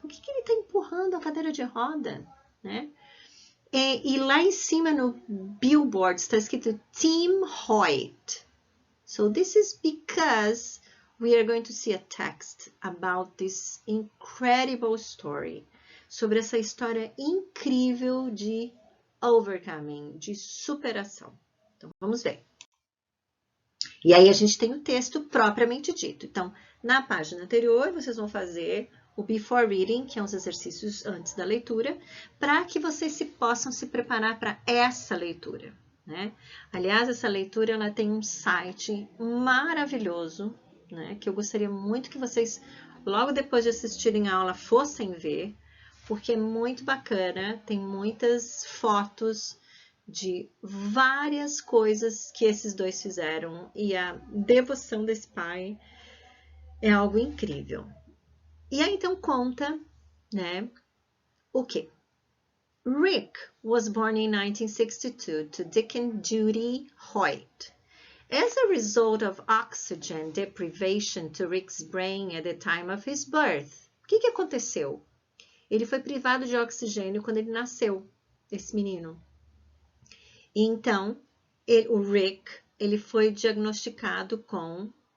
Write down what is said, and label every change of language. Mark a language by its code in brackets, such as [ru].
[pt] Por que ele está empurrando a cadeira de roda? Né? E lá em cima no billboard está escrito Tim Hoyt. [en] So this is because we are going to see a text about this incredible story. [pt] Sobre essa história incrível de overcoming, de superação. Então, vamos ver. E aí a gente tem o texto propriamente dito. Então, na página anterior, vocês vão fazer o before reading, que é uns exercícios antes da leitura, para que vocês possam se preparar para essa leitura, né? Aliás, essa leitura ela tem um site maravilhoso, né? Que eu gostaria muito que vocês, logo depois de assistirem a aula, fossem ver, porque é muito bacana, tem muitas fotos de várias coisas que esses dois fizeram e a devoção desse pai é algo incrível. E aí, então, conta, né, o quê? [en] Rick was born in 1962 to Dick and Judy Hoyt. As a result of oxygen deprivation to Rick's brain at the time of his birth. [pt] O que aconteceu? Ele foi privado de oxigênio quando ele nasceu, esse menino. Então, o Rick, ele foi diagnosticado com...